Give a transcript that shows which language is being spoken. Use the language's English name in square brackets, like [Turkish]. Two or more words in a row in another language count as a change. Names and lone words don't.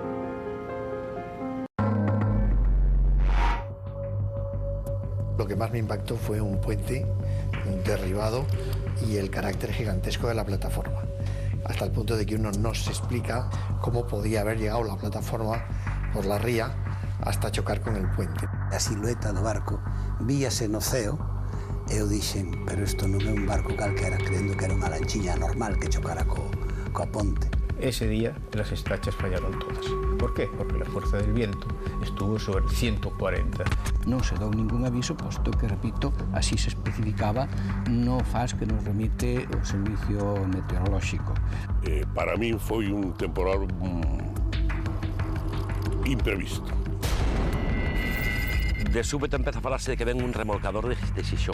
[Spanish] Lo que más me impactó fue un puente derribado y el carácter gigantesco de la plataforma, hasta el punto de que uno no se explica cómo podía haber llegado la plataforma por la ría hasta chocar con el puente. [Galician] A silueta do barco víase no ceo e eu dixen, pero isto non é un barco calquera, creendo que era unha lanchiña normal que chocara coa ponte. [Spanish] Ese día las estrachas fallaron todas. ¿Por qué? Porque la fuerza del viento estuvo sobre 140. [Galician] Non se dou ningún aviso, posto que, repito, así se especificaba no FAS que nos remite o Servicio Meteorolóxico. Para min foi un temporal imprevisto. De súbito empeza a falarse de que ven un remolcador de Xixón.